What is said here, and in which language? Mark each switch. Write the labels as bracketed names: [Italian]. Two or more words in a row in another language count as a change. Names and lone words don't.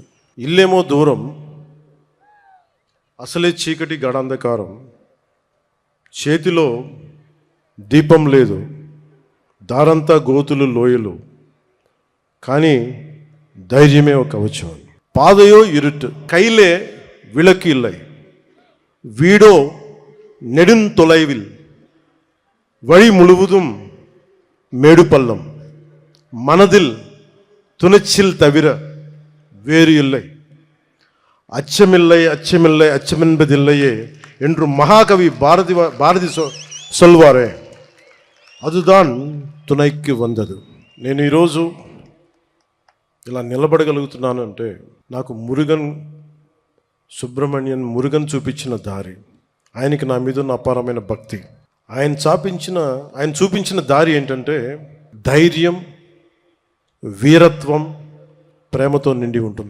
[Telugu] ఇల్లేమో దూరం, అసలే చీకటి గడాంధకారం, చేతిలో దీపం లేదు, దారంతా గోతులు లోయలు, కానీ ధైర్యమే ఒక కవచం. [Tamil] பாதையோ இருட்டு கையிலே విளக்கு இல்லை, வீடோ நெடுந்தொலைவில், வழி முழுவதும் மேடு பள்ளம், மனதில் துணிச்சில் தவிர வேறு இல்லை, அச்சமில்லை அச்சமில்லை அச்சமென்பதில்லையே என்று மகாகவி பாரதி சொல்வாரே, அதுதான் துணைக்கு வந்தது. [Telugu] నేను ఈరోజు ఇలా నిలబడగలుగుతున్నాను అంటే నాకు మురుగన్ చూపించిన దారి, ఆయనకి నా మీద ఉన్న అపారమైన భక్తి. ఆయన చూపించిన దారి ఏంటంటే ధైర్యం, వీరత్వం, ప్రేమతో నిండి ఉంటుంది.